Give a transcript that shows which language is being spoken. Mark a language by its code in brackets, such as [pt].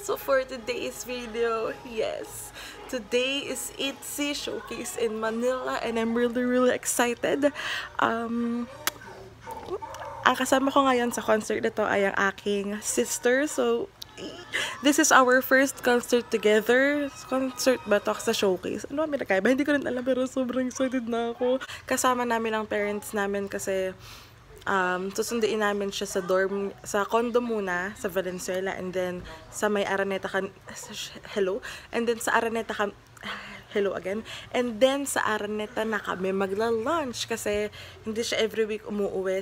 [en] So for today's video, yes, today is ITZY Showcase in Manila and I'm really excited. [tl] Ang kasama ko ngayon sa concert na to ay ang aking sister. [en] So this is our first concert together. [tl] Concert ba to sa showcase? Ano kami nakaiba? Hindi ko rin alam pero sobrang excited na ako. Kasama namin ang parents namin kasi susunduin namin siya sa dorm, sa condo muna sa Valenzuela and then sa may Araneta hello, and then sa Araneta hello again, and then sa Araneta na kami magla-lunch kasi hindi siya every week umuuwi.